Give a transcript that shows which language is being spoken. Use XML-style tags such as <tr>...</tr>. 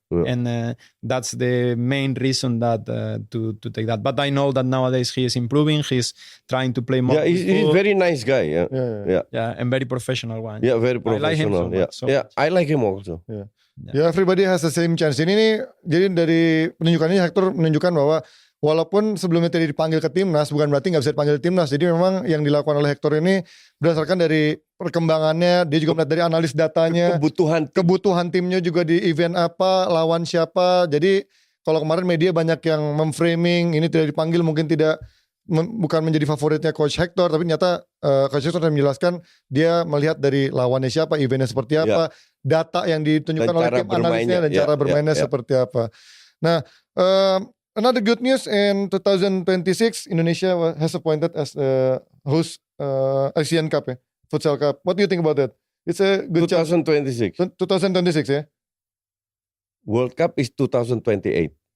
<en>And that's the main reason that to take that. But I know that nowadays he is improving. He's trying to play more. Yeah, he's a very nice guy. Yeah, and very professional one. Yeah, very professional. I like him also. Yeah, everybody has the same chance.</en> <id>Ini nih, jadi dari penunjukannya Hector menunjukkan bahwa walaupun sebelumnya tadi dipanggil ke timnas, bukan berarti nggak bisa dipanggil timnas. Jadi memang yang dilakukan oleh Hector ini berdasarkan dari perkembangannya, dia juga melihat dari analis datanya, kebutuhan timnya juga di event apa, lawan siapa. Jadi kalau kemarin media banyak yang memframing ini tidak dipanggil, mungkin bukan menjadi favoritnya Coach Hector, tapi ternyata Coach Hector menjelaskan dia melihat dari lawannya siapa, eventnya seperti apa, data yang ditunjukkan oleh tim analisnya dan cara bermainnya seperti apa.</id> <en>Nah, another good news in 2026, Indonesia has appointed as host Asian Cup, Futsal Cup. What do you think about that? It's a good 2026. 2026, yeah. World Cup is 2028.</en>